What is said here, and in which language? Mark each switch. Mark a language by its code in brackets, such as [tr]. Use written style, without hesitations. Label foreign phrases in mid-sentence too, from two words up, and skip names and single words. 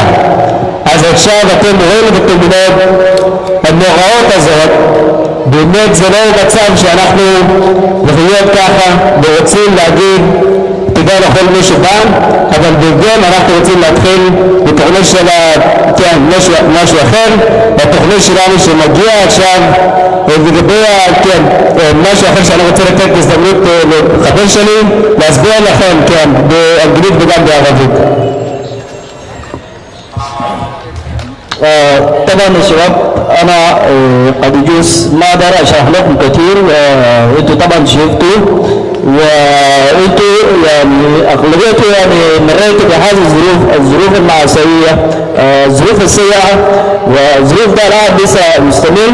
[he] אז עכשיו אתם רואים בתמונות הנוראות הזאת, באמת זה לא מצב שאנחנו לחיות ככה ורוצים להגיד תודה לכל מי שבא, אבל בגלל אנחנו רוצים להתחיל בתוכנית של משהו אחר, בתוכנית שלנו שמגיע עכשיו לגבי משהו אחר שאני רוצה לתת הזדמנות לחבר שלי להסביר לכם באנגלית וגם בערבית. [ar] طبعا يا شباب انا قد يجوز ما اقدر اشرح لكم كثير، انتوا طبعا شفتوا وانتوا يعني اغلبيتكم يعني مريتوا بهذه الظروف المعصيه، الظروف السيئه، والظروف ده الان لسه مستمر.